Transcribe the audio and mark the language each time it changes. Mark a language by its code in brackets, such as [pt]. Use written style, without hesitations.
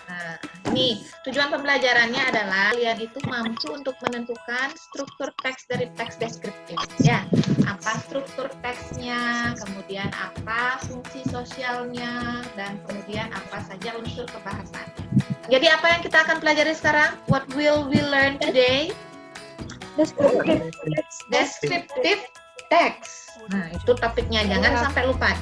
[id] Nah, ini tujuan pembelajarannya adalah kalian itu mampu untuk menentukan struktur teks dari teks deskriptif. Ya, apa struktur teksnya, kemudian apa fungsi sosialnya, dan kemudian apa saja unsur kebahasannya. Jadi apa yang kita akan pelajari sekarang? [en] What will we learn today? Descriptive text. [id] Nah, itu topiknya, jangan sampai lupa.